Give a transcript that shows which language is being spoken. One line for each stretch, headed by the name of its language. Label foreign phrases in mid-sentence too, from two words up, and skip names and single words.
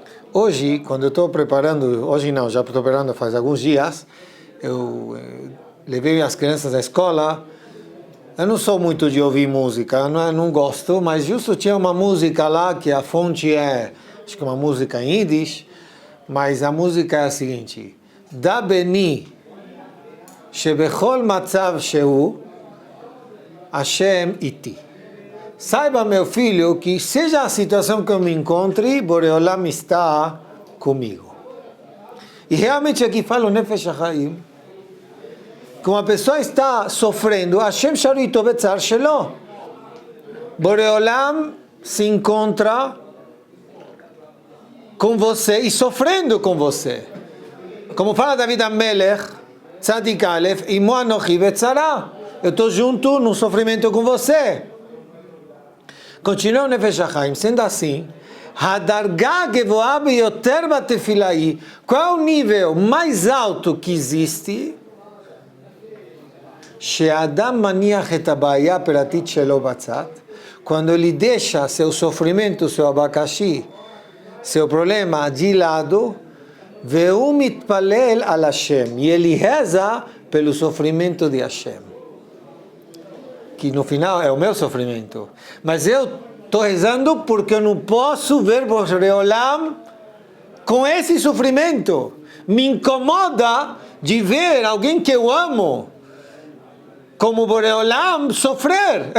Portuguese: Hoje, quando eu estou preparando, hoje não, já estou preparando faz alguns dias, eu levei as crianças à escola. Eu não sou muito de ouvir música, não gosto, mas justo tinha uma música lá que a fonte é, acho que uma música em Yiddish, mas a música é a seguinte:
Hebrew: דע בני שבכל מצב שהוא השם איתי.
Portuguese: Saiba, meu filho, que seja a situação que eu me encontre, Boreolam está comigo. E realmente aqui fala o Nefesh HaChaim, que uma pessoa está sofrendo,
Hebrew: השם שרוי בצער שלו.
Portuguese: Boreolam se encontra com você e sofrendo com você. Como fala David HaMelech, Tzadik Aleph,
Hebrew: עמו אנכי בצרה.
Portuguese: Eu estou junto no sofrimento com você. Continua o Nefesh HaChaim, sendo assim,
Hebrew: הדרגה הגבוהה ביותר בתפילה.
Portuguese: Qual é o nível mais alto que existe?
Hebrew: שאדם מניח את הבעיה הפרטית שלו בצד.
Portuguese: Quando ele deixa seu sofrimento, seu abacaxi, seu problema de lado,
Hebrew: והוא מתפלל על השם.
Portuguese: E ele reza pelo sofrimento de Hashem. Que no final é o meu sofrimento. Mas eu estou rezando porque eu não posso ver Boreolam com esse sofrimento. Me incomoda de ver alguém que eu amo como Boreolam sofrer.